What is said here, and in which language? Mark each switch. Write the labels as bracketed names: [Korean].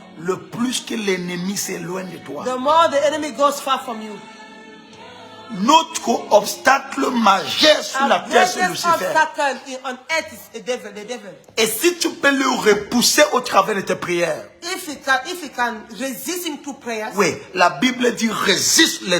[French] le plus que l'ennemi s'éloigne de toi. [English] the more the enemy goes far from you. [French] Notre obstacle majeur sur la [English] Our [French] terre, c'est [English] greatest [French] Lucifer. [English] obstacle on earth is the devil. [French] Et si tu peux le repousser au travers de tes prières, [English] If you can resist him through prayers, [French] oui, la Bible dit résiste le